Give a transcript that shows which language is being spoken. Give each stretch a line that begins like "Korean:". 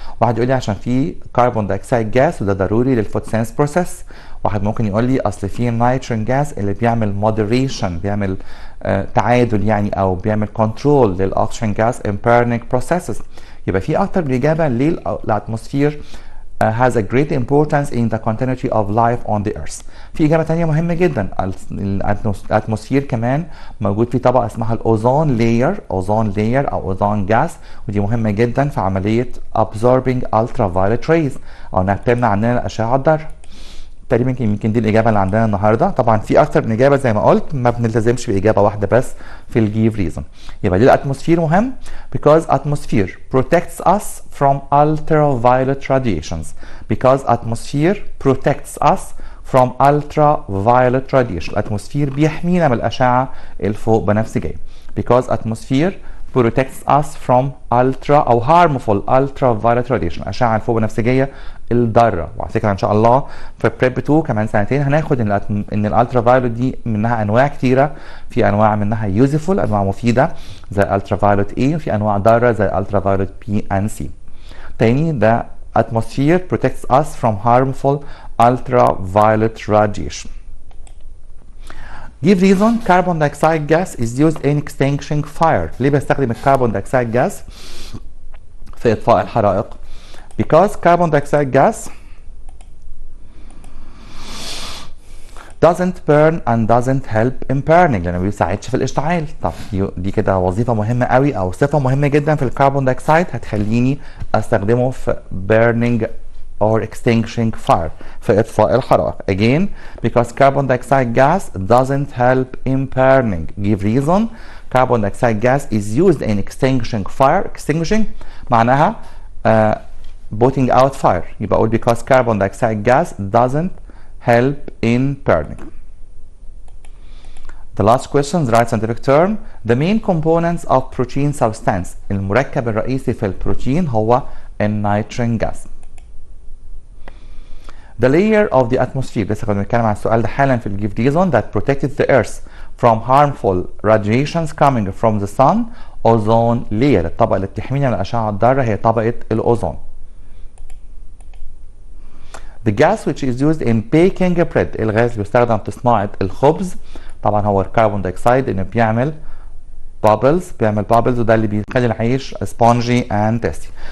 Arabic: واحد يقول لي عشان في كربون دايوكسيد جاز وده ضروري للفوتوسينث بروسيس. واحد ممكن يقول لي اصل في نيتروجين جاز اللي بيعمل moderation بيعمل تعادل يعني او بيعمل كنترول للاكسجين جاز in burning processes.
English: يبقى في اكتر من اجابه ليه الاتموسفير has a great importance in the continuity of life on the earth.
Arabic: في إجابة تانية مهمة جدا. الاتموسفير كمان موجود في طبقة اسمها الأوزون لاير أو أوزون جاز ودي مهمة جدا في عملية absorbing ultraviolet rays أو إنها بتمنع عننا الأشعة الضارة. تقريبا يمكن دي الإجابة اللي عندنا النهارده. طبعا في أكتر من إجابة زي ما قلت ما بنلتزمش بإجابة واحدة بس في الجيف ريزون.
English: يبقى ليه الاتموسفير مهم؟ because atmosphere protects us from ultraviolet radiations. because atmosphere protects us from ultraviolet radiation. الاتموسفير بيحمينا من الأشعة الفوق بنفسجية. because atmosphere protects us from ultra أو harmful ultraviolet radiation، أشعة الفوق بنفسجية الضارة.
Arabic: وعلى فكرة إن شاء الله في بريب 2 كمان سنتين هناخد إن الالترافايولت دي منها أنواع كتيرة، في أنواع منها useful أنواع مفيدة زي ultraviolet A، وفي أنواع ضارة زي ultraviolet B and C.
English: تاني the atmosphere protects us from harmful ultraviolet radiation. Give reason carbon dioxide gas is used in extinguishing fire.
Arabic: ليه بستخدم الكربون دايوكسيد جاز في إطفاء الحرائق؟ Because carbon dioxide gas doesn't burn and doesn't help in burning، لأنه ما بيساعدش في الاشتعال. طب دي كده وظيفة مهمة قوي أو صفة مهمة جدا في الكربون دايوكسيد هتخليني أستخدمه في burning or extinguishing fire في إطفاء الحرائق.
English: Again, because carbon dioxide gas doesn't help in burning. Give reason. Carbon dioxide gas is used in extinguishing fire. Extinguishing معناها putting out fire. يبقى أقول because carbon dioxide gas doesn't help in burning. The last question, the right scientific term. The main components of protein substance.
Arabic: المركب الرئيسي في البروتين هو النيتروجين gas.
English: The layer of the atmosphere، لسه كنا بنتكلم عن السؤال ده حالا في الجيف reason، that protected the earth from harmful radiations coming from the sun.
Arabic: ozone layer، الطبقة اللي بتحمينا من الأشعة الضارة هي طبقة الأوزون. The gas which is used in baking bread، الغاز اللي بيستخدم في صناعة الخبز طبعا هو الكربون دايوكسيد، إنه بيعمل bubbles وده اللي بيخلي العيش spongy and tasty.